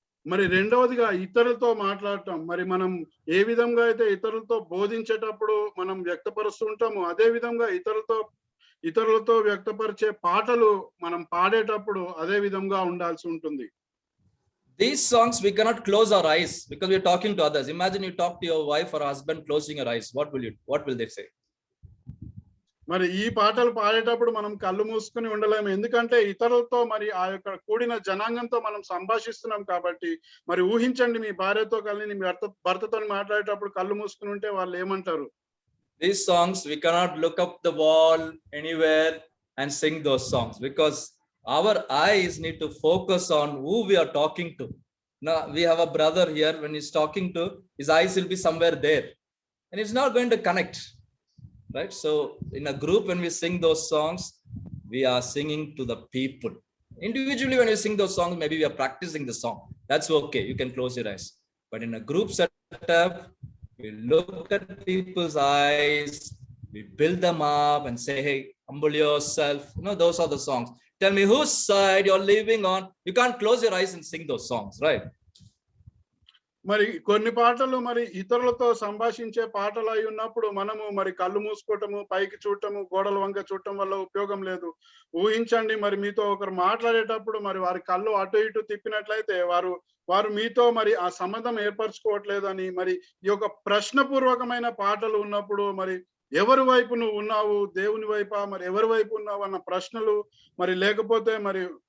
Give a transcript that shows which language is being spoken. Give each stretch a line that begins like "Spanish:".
Telugu: మరి రెండవదిగా ఇతరులతో మాట్లాడటం. మరి మనం ఏ విధంగా అయితే ఇతరులతో బోధించేటప్పుడు మనం వ్యక్తపరుస్తూ ఉంటామో అదే విధంగా ఇతరులతో వ్యక్తపరిచే పాటలు మనం పాడేటప్పుడు అదే విధంగా ఉండాల్సి ఉంటుంది.
English: These songs we cannot close our eyes because we are talking to others. Imagine you talk to your wife or husband closing your eyes. What will they say?
Telugu: మరి ఈ పాటలు పాడేటప్పుడు మనం కళ్ళు మూసుకుని ఉండలేము. ఎందుకంటే ఇతరులతో మరి ఆ యొక్క కూడిన జనాంగంతో మనం సంభాషిస్తున్నాం కాబట్టి. మరి ఊహించండి, మీ భార్యతో కలిసి మీ భర్తతో మాట్లాడేటప్పుడు కళ్ళు మూసుకుని ఉంటే వాళ్ళు ఏమంటారు?
English: These songs we cannot look up the wall anywhere and sing those songs because Our eyes need to focus on who we are talking to. Now we have a brother here, when he's talking to, his eyes will be somewhere there and it's not going to connect, right? So in a group, when we sing those songs, we are singing to the people. Individually, when you sing those songs, maybe we are practicing the song, that's okay, you can close your eyes. But in a group setup, we look at people's eyes, we build them up and say, hey, humble yourself. Those are the songs. Tell me whose side you're living on. You can't close your eyes and sing those songs, right?
Telugu: మరి కొన్ని పాటలు మరి ఇతరులతో సంభాషించే పాటలు అయి ఉన్నప్పుడు మనము మరి కళ్ళు మూసుకోవటము, పైకి చూడటము, గోడల వంక చూడటం వల్ల ఉపయోగం లేదు. ఊహించండి, మరి మీతో ఒకరు మాట్లాడేటప్పుడు మరి వారి కళ్ళు అటు ఇటు తిప్పినట్లయితే వారు మీతో మరి ఆ సంబంధం ఏర్పరచుకోవట్లేదని, మరి ఈ యొక్క ప్రశ్నపూర్వకమైన పాటలు ఉన్నప్పుడు మరి ఎవరి వైపు నువ్వు ఉన్నావు, దేవుని వైపా, మరి ఎవరి వైపు ఉన్నావు అన్న ప్రశ్నలు, మరి లేకపోతే మరి